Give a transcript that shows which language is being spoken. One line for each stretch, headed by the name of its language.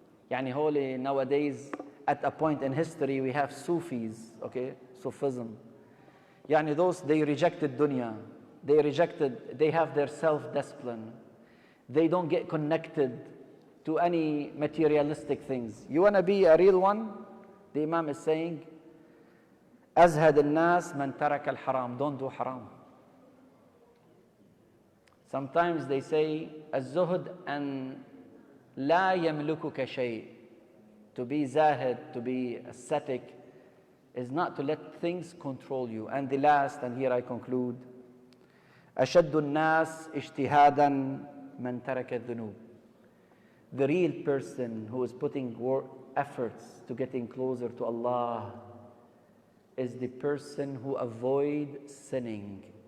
English: Yani holy nowadays, at a point in history, we have Sufis, okay, Sufism. يعني those, they rejected dunya. They have their self-discipline. They don't get connected to any materialistic things. You want to be a real one? The Imam is saying,
Arabic: أزهد الناس من ترك الحرام.
English: Don't do haram. Sometimes they say,
Arabic: الزهد أن لا يملكك شيء.
English: To be zahid, to be ascetic, is not to let things control you. And the last, and here I conclude,
Arabic: أشد الناس اجتهادا من ترك الذنوب.
English: The real person who is putting efforts to getting closer to Allah is the person who avoids sinning.